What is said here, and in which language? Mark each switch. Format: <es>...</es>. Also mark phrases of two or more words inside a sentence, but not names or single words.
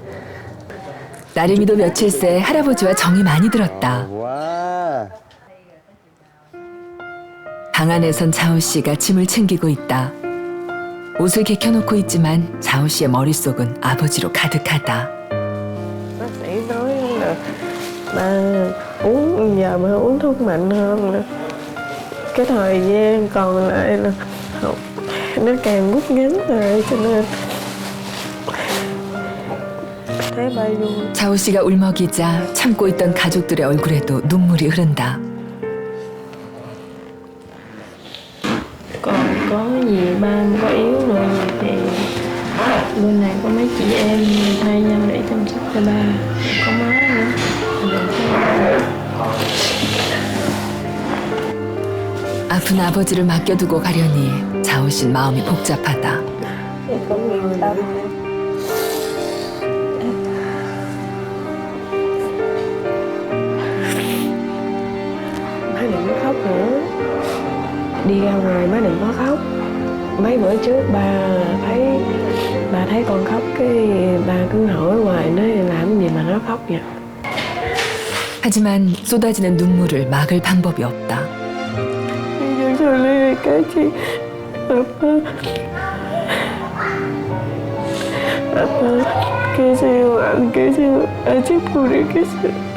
<ko>나림이도 며칠 새 할아버지와 정이 많이 들었다. 와. 방 안에선 자오 씨가 짐을 챙기고 있다. 옷을 개켜놓고 있지만 자오 씨의 머릿속은 아버지로 가득하다.</ko> <vi>Bác sĩ nói là ba uống giờ ba uống thuốc mạnh hơn nữa. Cái thời gian còn lại là học nó càng rút ngắn rồi cho nên thấy ba vui.</vi> <ko>자오 씨가 울먹이자 참고 있던 가족들의 얼굴에도 눈물이 흐른다.</ko> <vi>Còn có gì ba có yếu rồi thì bên này có mấy chị em thay nhau để chăm sóc cho ba, có má nữa.</vi> <ko>아픈 아버지를 맡겨두고 가려니 자오 씨는 마음이 복잡하다.</ko> <vi>Có người ta má đừng có khóc nữa, đi ra ngoài má đừng có khóc. Mấy bữa trước bà thấy con khóc cái bà cứ hỏi hoài nói làm gì mà nó khóc vậy.</vi> <ko>하지만 쏟아지는 눈물을 막을 방법이 없다. 이제 설레까지 아빠 계세요 안 계세요 아직 모르겠어요.</ko>